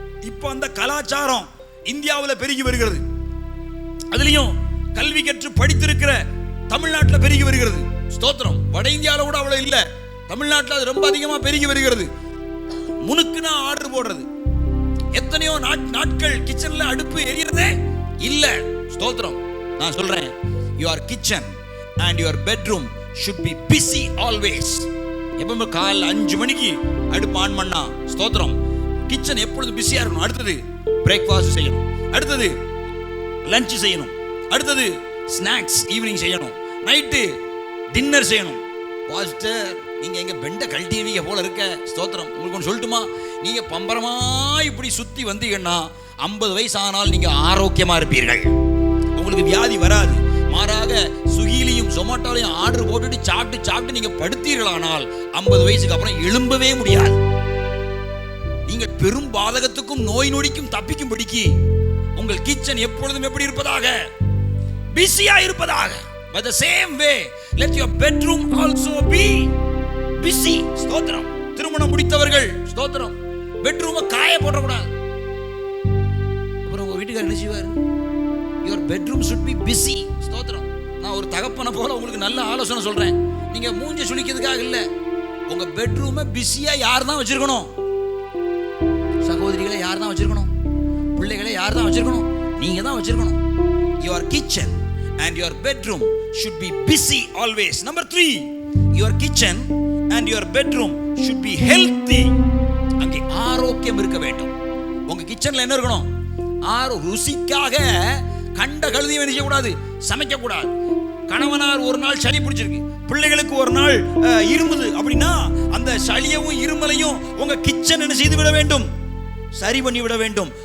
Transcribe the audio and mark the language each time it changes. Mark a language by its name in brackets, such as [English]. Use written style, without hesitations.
[Tamil] இப்போ அந்த கலாச்சாரம் இந்தியாவில் பெருகி வருகிறது. அதுலயும் கல்வி கற்று படித்திருக்கிற தமிழ்நாட்டில் பெருகி வருகிறது. ஸ்தோத்திரம். வட இந்தியாவில் கூட அவ்வளவு இல்லை, தமிழ்நாட்டில் அது ரொம்ப அதிகமாக பெருகி வருகிறது. முனுக்குனா ஆர்டர் போடுறது. எத்தனையோ நாட்கள் கிச்சன்ல அடுப்பு எரியறதே இல்ல. ஸ்தோத்திரம். நான் சொல்றேன், [English] your kitchen and your bedroom should be busy always. [Tamil] எப்பவுமே காலைல 5 மணிக்கு அடுப்பு ஆன் பண்ணா ஸ்தோத்திரம், கிச்சன் எப்பொழுதும் பிஸியா இருக்கணும். அடுத்தது பிரேக்ஃபாஸ்ட் செய்யணும், அடுத்தது லஞ்ச் செய்யணும், அடுத்தது ஸ்நாக்ஸ் ஈவினிங் செய்யணும், நைட்டு டின்னர் செய்யணும். பாஸ்டர், நீங்க எங்க பெண்ட கழட்டிடுவீங்க போல இருக்க. ஸ்தோத்திரம். உங்களுக்கு ஒன்று சொல்லட்டுமா? நீங்க பம்பரமா இப்படி சுத்தி வந்தீங்கன்னா 50 வயசு ஆனால் நீங்க ஆரோக்கியமா இருப்பீர்கள். உங்களுக்கு வியாதி வராது. மாறாக சுகிலையும் ஜொமேட்டோலையும் ஆர்டர் போட்டுட்டு சாப்பிட்டு நீங்க படுத்தீர்களானால் 50 வயசுக்கு அப்புறம் எழும்பவே முடியாது. நீங்கள் பெரும் பாதகத்துக்கும் நோய் நொடிக்கும் தப்பிக்கும் படிக்கு உங்கள் கிச்சன் எப்பொழுதும் எப்படி இருப்பதாக? பிஸியா இருப்பதாக. [English] By the same way, let your bedroom also be busy. [Tamil] ஸ்தோத்திரம். திருமணம் முடித்தவர்கள் ஸ்தோத்திரம், பெட்ரூமை காய போடக்கூடாது. அப்புறம் உங்க வீட்டுக்காரர் என்ன செய்வார்? [English] Your bedroom should be busy. [Tamil] ஸ்தோத்திரம். நான் ஒரு தகப்பனை போல உங்களுக்கு நல்ல ஆலோசனை சொல்றேன். நீங்க மூஞ்ச சுளிக்கிறதுக்காக இல்ல, உங்க பெட்ரூமை பிஸியா யார் தான் வச்சிருக்கணும்? சகோதரிகளை யார் தான் வச்சிருக்கணும்? பிள்ளைகளை யார் தான் வச்சிருக்கணும்? நீங்க தான் வச்சிருக்கணும். [English] Your kitchen and your bedroom should be busy always. Number 3, your kitchen and your bedroom should be healthy. [Tamil] அங்கே ஆரோக்கியம் இருக்க வேண்டும். உங்க கிச்சன்ல என்ன இருக்கணும்? ருசிக்காக கண்ட கழுதியை என்ன செய்யக்கூடாது? சமைக்க கூடாது. கணவனார் ஒரு நாள் சளி பிடிச்சிருக்கு, பிள்ளைகளுக்கு ஒரு நாள் இருமுது அப்படின்னா அந்த சளியவும் இருமலையும் உங்க கிச்சன் என்ன செய்து விட வேண்டும்? சரி பண்ணி விட வேண்டும்.